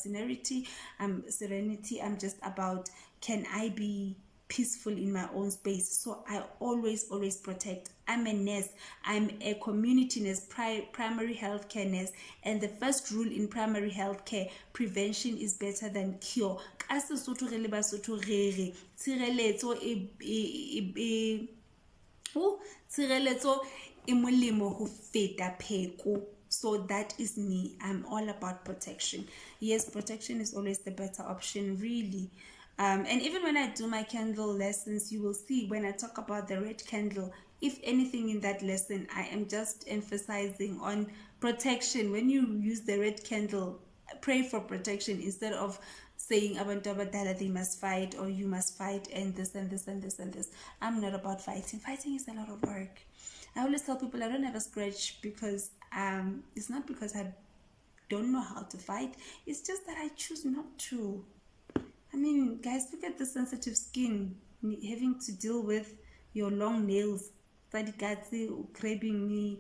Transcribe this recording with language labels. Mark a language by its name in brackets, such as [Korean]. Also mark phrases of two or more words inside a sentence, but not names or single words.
[English] I'm all about serenity. I'm just about can I be peaceful in my own space. So I always protect. I'm a nurse, I'm a community nurse, primary healthcare nurse, and the first rule in primary healthcare, prevention is better than cure. [Southern Sotho] Ka Sesotho re le Basotho re re tshireletso tshireletso e molemo ho feta pheko. [English] So that is me. I'm all about protection. Yes, protection is always the better option, really. And even when I do my candle lessons, you will see when I talk about the red candle, if anything in that lesson, I am just emphasizing on protection. When you use the red candle, pray for protection instead of saying [Zulu] abantu abadala [English] they must fight, or you must fight, and this and this and this and this. I'm not about fighting. Fighting is a lot of work. I always tell people I don't have a scratch because it's not because I don't know how to fight. It's just that I choose not to. I mean, guys, look at the sensitive skin, having to deal with your long nails, grabbing me.